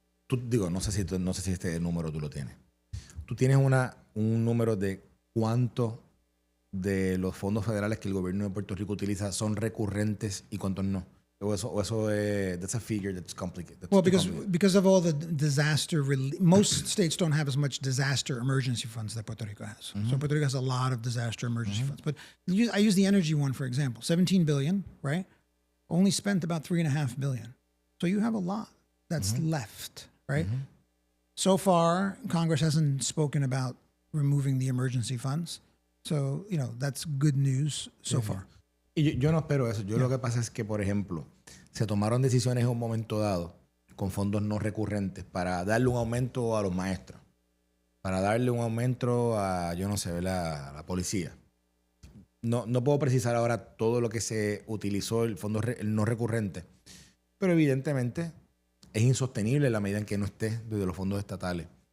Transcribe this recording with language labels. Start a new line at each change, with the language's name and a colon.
Spanish: No sé si este número tú lo tienes. Tú tienes un número de cuánto de los fondos federales que el gobierno de Puerto Rico utiliza son recurrentes y cuántos no. O eso es,
English: that's a figure that's complicated. Well, because of all the disaster relief, most states don't have as much disaster emergency funds that Puerto Rico has. So Puerto Rico has a lot of disaster emergency funds. But I use the energy one, for example. $17 billion, right? Only spent about $3.5 billion. So you have a lot that's left, right? So far, Congress hasn't spoken about removing the emergency funds. So, that's good news so far.
Spanish: Y yo no espero eso. Lo que pasa es que, por ejemplo, se tomaron decisiones en un momento dado con fondos no recurrentes para darle un aumento a los maestros, para darle un aumento a, la policía. No puedo precisar ahora todo lo que se utilizó el fondo no recurrente, pero evidentemente es insostenible en la medida en que no esté desde los fondos estatales.